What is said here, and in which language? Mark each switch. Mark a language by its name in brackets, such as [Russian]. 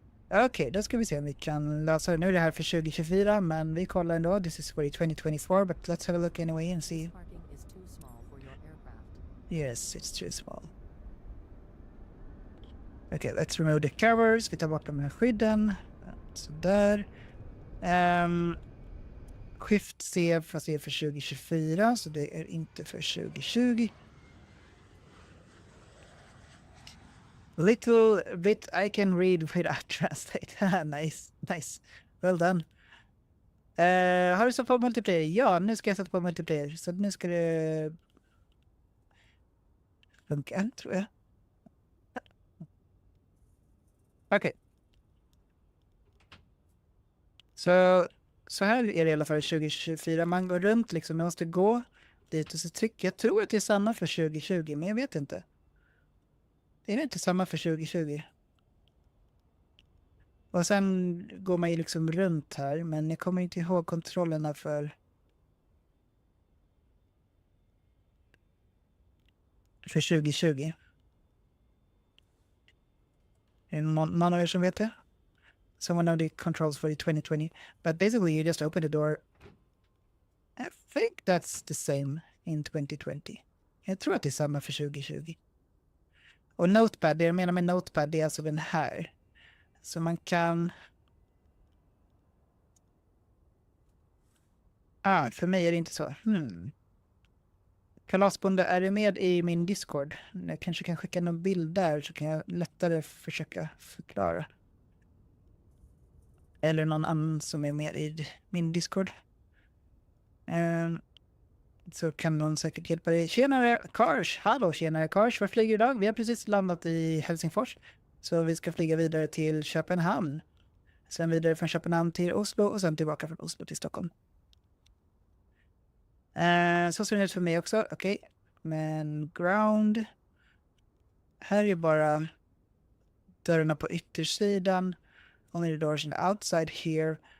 [Swedish] Okej, då ska vi se om vi kan lösa det. Nu är det här för 2024, men vi kollar ändå. [English] This is for 2024, but let's have a look anyway and see. Yes, it's too small. Okay, let's remove the covers. [Swedish] Vi tar bort de här skydden. Sådär. Shift C fast det är för 2024, så det är inte för 2020. [English] Little bit I can read without translate. Nice. Well done. [Swedish] Har du satt på multiplayer? Ja, nu ska jag sätta på multiplayer. Så nu ska det funka, tror jag. Okej. Så här är det i alla fall 2024. Man går runt liksom, man måste gå dit och så trycka. Jag tror att det är samma för 2020, men jag vet inte. Det är inte samma för 2020. Och sen går man ju liksom runt här, men jag kommer inte ihåg kontrollerna för 2020. Är det någon av er som vet det? [English] Someone know the controls for the 2020. But basically you just open the door. I think that's the same in 2020. [Swedish] Jag tror att det är samma för 2020. Och notepad, det jag menar med notepad, det är alltså den här. Så man kan... för mig är det inte så. Kalasbonde, är du med i min Discord? Jag kanske kan skicka någon bild där så kan jag lättare försöka förklara. Eller någon annan som är med i min Discord. Så kan någon säkert hjälpa dig. Tjenare Kars! Hallå tjenare Kars! Var flyger idag? Vi har precis landat i Helsingfors. Så vi ska flyga vidare till Köpenhamn. Sen vidare från Köpenhamn till Oslo och sen tillbaka från Oslo till Stockholm. Så ser det ut för mig också. Okej. Men ground. Här är bara dörrarna på yttersidan. [English] Only the doors on the outside here.